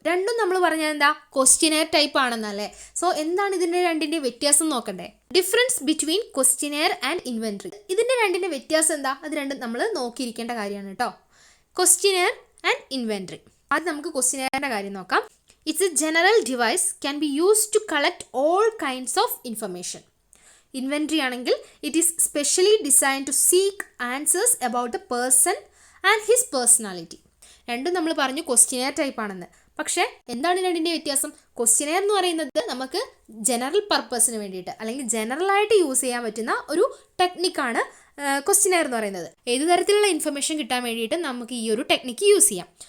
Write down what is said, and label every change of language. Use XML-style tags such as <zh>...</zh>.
<ml>രണ്ടും നമ്മൾ പറഞ്ഞാൽ എന്താ, ക്വസ്റ്റ്യനെയർ ടൈപ്പ് ആണെന്നല്ലേ. സോ എന്താണ് ഇതിൻ്റെ രണ്ടിൻ്റെ വ്യത്യാസം നോക്കണ്ടേ?</ml> <en>Difference between questionnaire and inventory.</en> <ml>ഇതിൻ്റെ രണ്ടിൻ്റെ വ്യത്യാസം എന്താ? അത് രണ്ടും നമ്മൾ നോക്കിയിരിക്കേണ്ട കാര്യമാണ് കേട്ടോ. Questionnaire and inventory. അത് നമുക്ക് ക്വസ്റ്റ്യനെയറിൻ്റെ കാര്യം നോക്കാം.</ml> <en>It's a general device can be used to collect all kinds of information. Inventory ആണെങ്കിൽ it is specially designed to seek answers about the person and his personality.</en> <ml>രണ്ടും നമ്മൾ പറഞ്ഞു ക്വസ്റ്റ്യനെയർ ടൈപ്പ് ആണെന്ന്. പക്ഷേ എന്താണ് രണ്ടിൻ്റെ വ്യത്യാസം? ക്വസ്റ്റ്യനെയർ എന്ന് പറയുന്നത് നമുക്ക് ജനറൽ പർപ്പസിന് വേണ്ടിയിട്ട്, അല്ലെങ്കിൽ ജനറലായിട്ട് യൂസ് ചെയ്യാൻ പറ്റുന്ന ഒരു ടെക്നിക്കാണ് ക്വസ്റ്റ്യനെയർ എന്ന് പറയുന്നത്. ഏത് തരത്തിലുള്ള ഇൻഫർമേഷൻ കിട്ടാൻ വേണ്ടിയിട്ട് നമുക്ക് ഈ ഒരു ടെക്നിക്ക് യൂസ് ചെയ്യാം.</ml>